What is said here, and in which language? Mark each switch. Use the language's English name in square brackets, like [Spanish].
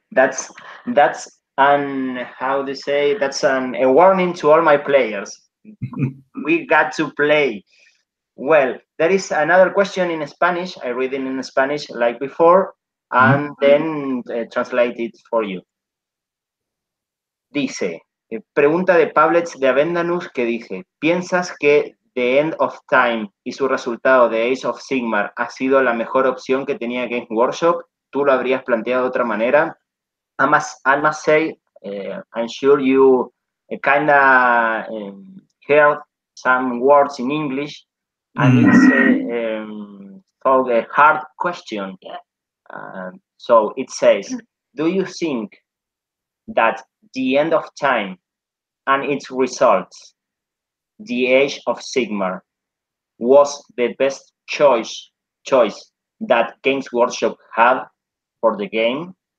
[English] That's how to say, that's a warning to all my players. We got to play. Well, there is another question in Spanish. I read it in Spanish like before, and then translate it for you. [Spanish] Dice, pregunta de Pablets de Avendanus, que dice, ¿piensas que The End of Time y su resultado de Age of Sigmar ha sido la mejor opción que tenía Games Workshop? ¿Tú lo habrías planteado de otra manera? [English] I must say, I'm sure you kind of heard some words in English, and it's called a hard question. Yeah. So it says, do you think that The End of Time and its results, The Age of Sigmar, was the best choice that Games Workshop had for the game?